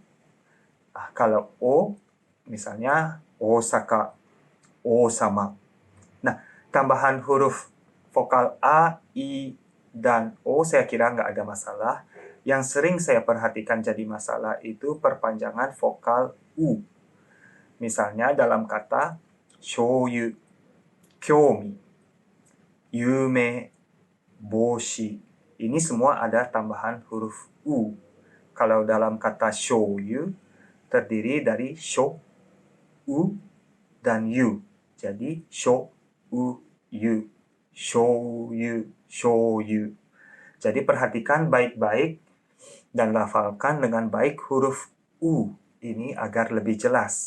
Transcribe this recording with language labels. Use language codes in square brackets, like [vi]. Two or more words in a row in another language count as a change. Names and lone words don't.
[id] Kalau O, misalnya Osaka, Osama. Nah, tambahan huruf vokal A, I, dan O saya kira nggak ada masalah. Yang sering saya perhatikan jadi masalah itu perpanjangan vokal U. Misalnya dalam kata shoyu, kyomi, yume, boshi. Ini semua ada tambahan huruf U. Kalau dalam kata shoyu, terdiri dari sho, u, dan yu. Jadi sho, u, yu, shoyu, shoyu. Jadi perhatikan baik-baik dan lafalkan dengan baik huruf U ini agar lebih jelas.